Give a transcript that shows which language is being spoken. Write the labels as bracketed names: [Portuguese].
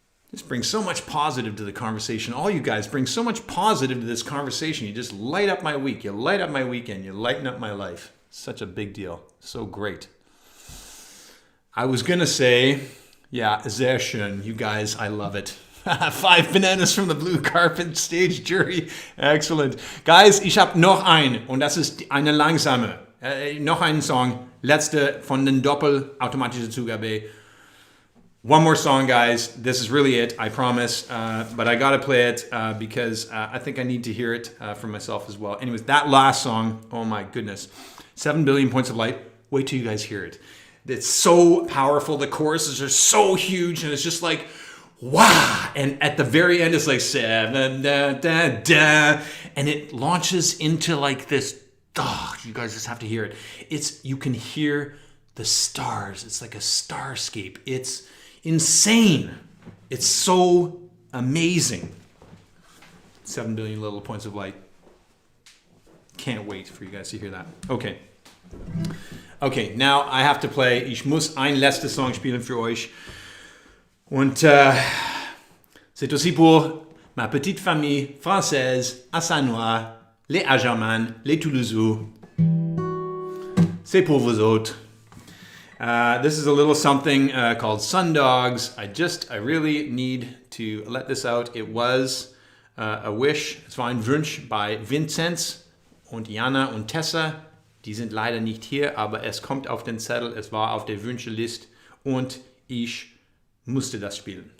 [English] This brings so much positive to the conversation. All you guys bring so much positive to this conversation. You just light up my week. You light up my weekend. You lighten up my life. Such a big deal. So great. I was going to say, yeah, [German] sehr schön. [English] You guys, I love it. 5 bananas from the blue carpet stage jury. Excellent. [German] Guys, ich habe noch einen und das ist eine langsame. Noch einen Song. Letzte von den Doppel-automatische Zugabe. [English] One more song, guys. This is really it, I promise. But I gotta play it because I think I need to hear it for myself as well. Anyways, that last song, oh my goodness. 7 billion points of light. Wait till you guys hear it. It's so powerful. The choruses are so huge and it's just like, wow. And at the very end, it's like, 7, da, da, da. And it launches into like this, oh, you guys just have to hear it. You can hear the stars. It's like a starscape. It's insane. It's so amazing. 7 billion little points of light. Can't wait for you guys to hear that. Okay, now I have to play. [German] Ich muss ein letztes Song spielen für euch. [French] Und c'est aussi pour ma petite famille française à Saint-Noir, les Agerman, les Toulousous. C'est pour vous autres. [English] This is a little something called Sundogs. I really need to let this out. It was a wish. [German] Es war ein Wunsch bei Vinzenz und Jana und Tessa. Die sind leider nicht hier, aber es kommt auf den Zettel. Es war auf der Wünscheliste und ich musste das spielen.